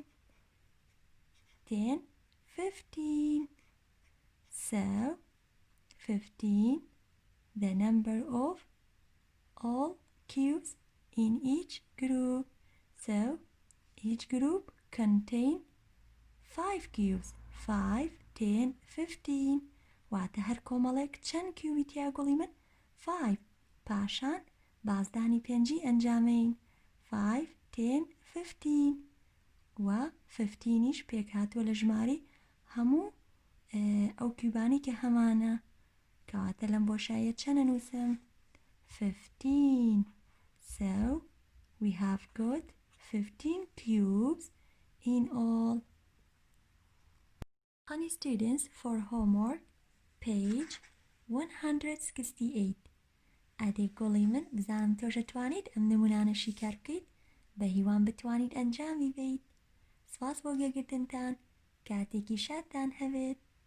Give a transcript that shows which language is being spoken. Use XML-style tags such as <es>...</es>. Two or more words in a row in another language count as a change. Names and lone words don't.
<en>10, 15. So 15 the number of all cubes in each group. So each group contain 5 cubes. 5, 10, 15.</en> <ckb>واتە هەر کۆمەڵێک چەند کیوبی تیا گوڵی من 5. پاشان بازدانی پێنجی ئەنجامەین 5, 10, 15. و 15 پێک هاتووە لە ژمارەی هەموو ئەو کیوبانی کە هەمانە کەواتە لەم بۆشایە چەند نووسم 15.</ckb> <en>So we have got 15 cubes in all. Honey students, for homework page 168.</en> <ckb>ئادەی گۆڵی من بزانم تۆژە توانیت ئەم نمونانەشی کار بکەیت بە هیوان بتوانیت ئەنجامی بدەیت. سپاس بۆ گوێگرتنتان، کاتێکی شادتان هەبێت.</ckb>